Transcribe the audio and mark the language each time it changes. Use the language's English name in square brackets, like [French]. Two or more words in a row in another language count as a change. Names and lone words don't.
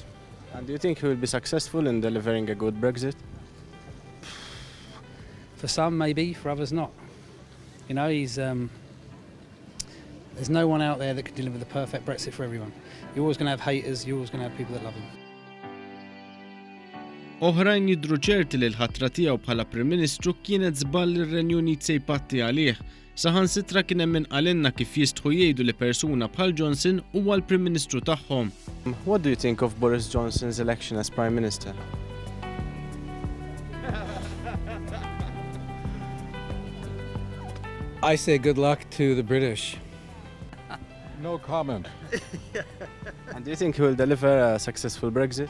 [English] And do you think he will be successful in delivering a good Brexit? For some, maybe. For others, not. You know, there's no one out there that could deliver the perfect Brexit for everyone. You're always going to have haters. You're always going to have people that love him. [Maltese] Oħrajn jidhru ċerti li l-ħatra tiegħu bħala Prim Ministru kienet żball li r-Renju Unit se jpatti għalih. Saħansitra kien hemm min qalinna kif jistħu jgħidu li persuna bħal Johnson huwa l-Prim Ministru tagħhom. [English] What do you think of Boris Johnson's election as Prime Minister? I say good luck to the British. No comment. And do you think he will deliver a successful Brexit?